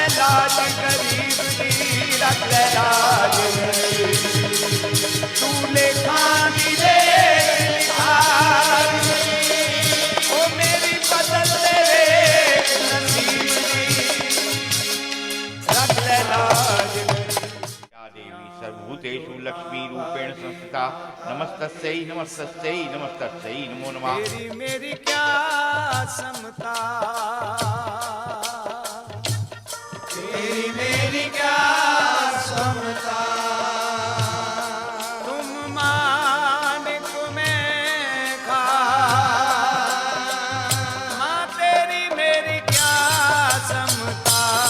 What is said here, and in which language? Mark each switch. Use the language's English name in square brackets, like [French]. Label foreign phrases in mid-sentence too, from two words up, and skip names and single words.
[Punjabi] ਲਾਜ ਗਰੀਬ ਦੀ ਰੱਖ ਲੈ ਲਾਜ ਗਰੀਬ ਤੂੰ ਲੇਖਾ ਦੀ ਲੇਖ ਲਿਖਾਰੀ ਓ ਮੇਰੀ ਬਦਲ ਦੇ ਨਸੀਬ ਦੀ ਰੱਖ ਲੈ ਲਾਜ [Sanskrit] या देवी सर्वभूतेषु लक्ष्मी रूपेण संस्थिता नमस्तस्यै नमस्तस्यै नमस्तस्यै नमो नमः [Hindi] तेरी मेरी क्या समता तेरी मेरी क्या समता तुम मानिक में खा माँ तेरी मेरी क्या समता